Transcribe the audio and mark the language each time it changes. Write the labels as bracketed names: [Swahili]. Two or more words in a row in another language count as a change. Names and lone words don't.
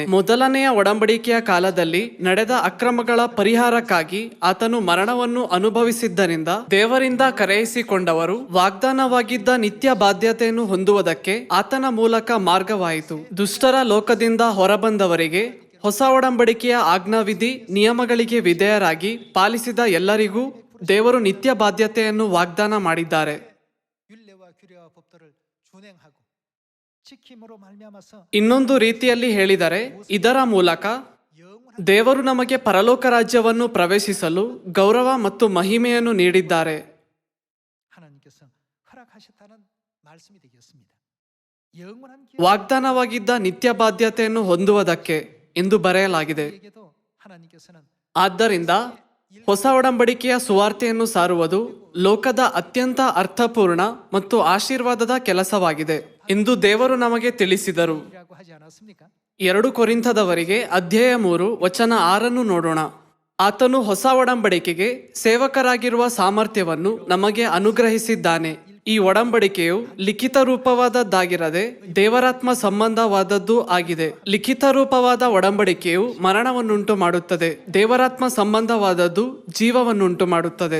[Kannada] ಮೊದಲನೆಯ ಒಡಂಬಡಿಕೆಯ ಕಾಲದಲ್ಲಿ ನಡೆದ ಅಕ್ರಮಗಳ ಪರಿಹಾರಕ್ಕಾಗಿ ಆತನು ಮರಣವನ್ನು ಅನುಭವಿಸಿದ್ದರಿಂದ ದೇವರಿಂದ ಕರೆಯಿಸಿಕೊಂಡವರು ವಾಗ್ದಾನವಾಗಿದ್ದ ನಿತ್ಯ ಬಾಧ್ಯತೆಯನ್ನು ಹೊಂದುವುದಕ್ಕೆ ಆತನ ಮೂಲಕ ಮಾರ್ಗವಾಯಿತು. ದುಷ್ಟರ ಲೋಕದಿಂದ ಹೊರಬಂದವರಿಗೆ ಹೊಸ ಒಡಂಬಡಿಕೆಯ ಆಜ್ಞಾವಿಧಿ ನಿಯಮಗಳಿಗೆ ವಿಧೇಯರಾಗಿ ಪಾಲಿಸಿದ ಎಲ್ಲರಿಗೂ ದೇವರು ನಿತ್ಯ ಬಾಧ್ಯತೆಯನ್ನು ವಾಗ್ದಾನ ಮಾಡಿದ್ದಾರೆ. [Korean] 율례와 규례와 법도를 준행하고 지킴으로 말미암아서 [Kannada] ಇನ್ನೊಂದು ರೀತಿಯಲ್ಲಿ ಹೇಳಿದರೆ ಇದರ ಮೂಲಕ [Korean] 영원한 [Kannada] ದೇವರು ನಮಗೆ ಪರಲೋಕ ರಾಜ್ಯವನ್ನು ಪ್ರವೇಶಿಸಲು ಗೌರವ ಮತ್ತು ಮಹಿಮೆಯನ್ನು ನೀಡಿದ್ದಾರೆ. [Korean] 하나님께서 허락하셨다는 말씀이 되겠습니다. 영원한 [Kannada] ವಾಗ್ದಾನವಾಗಿದ್ದ ನಿತ್ಯ ಬಾಧ್ಯತೆಯನ್ನು ಹೊಂದುವುದಕ್ಕೆ ಎಂದು ಬರೆಯಲಾಗಿದೆ. [Korean] 기회에게도 하나님께서는 [Kannada] ಆದ್ದರಿಂದ ಹೊಸ ಒಡಂಬಡಿಕೆಯ ಸುವಾರ್ತೆಯನ್ನು ಸಾರುವುದು ಲೋಕದ ಅತ್ಯಂತ ಅರ್ಥಪೂರ್ಣ ಮತ್ತು ಆಶೀರ್ವಾದದ ಕೆಲಸವಾಗಿದೆ ಎಂದು ದೇವರು ನಮಗೆ ತಿಳಿಸಿದರು. [Korean] 이라고 하지 않았습니까? [Kannada] 2 ಕೊರಿಂಥದವರಿಗೆ ಅಧ್ಯಾಯ 3 ವಚನ 6 ನೋಡೋಣ. ಆತನು ಹೊಸ ಒಡಂಬಡಿಕೆಗೆ ಸೇವಕರಾಗಿರುವ ಸಾಮರ್ಥ್ಯವನ್ನು ನಮಗೆ ಅನುಗ್ರಹಿಸಿದ್ದಾನೆ. ಈ ಒಡಂಬಡಿಕೆಯು ಲಿಖಿತ ರೂಪವಾದದ್ದಾಗಿರದೆ ದೇವರಾತ್ಮ ಸಂಬಂಧವಾದದ್ದು ಆಗಿದೆ. ಲಿಖಿತ ರೂಪವಾದ ಒಡಂಬಡಿಕೆಯು ಮರಣವನ್ನುಂಟು ಮಾಡುತ್ತದೆ, ದೇವರಾತ್ಮ ಸಂಬಂಧವಾದದ್ದು ಜೀವವನ್ನುಂಟು ಮಾಡುತ್ತದೆ.